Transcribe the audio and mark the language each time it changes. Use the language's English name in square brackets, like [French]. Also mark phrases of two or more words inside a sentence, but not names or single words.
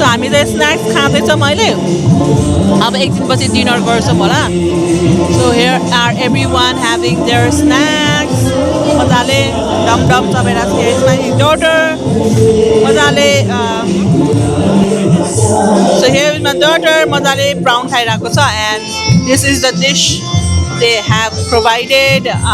[Nepali] हामी चाहिँ स्न्याक्स खाँदैछौँ अहिले अब एकछिनपछि डिनर गर्छौँ होला [English] so here are everyone having their snacks [Nepali] मजाले डम सबैलाई [English] here my daughter [Nepali] मजाले [English] so here is my daughter [Nepali] मजाले ब्राउन खाइरहेको छ [English] and this is the dish they have provided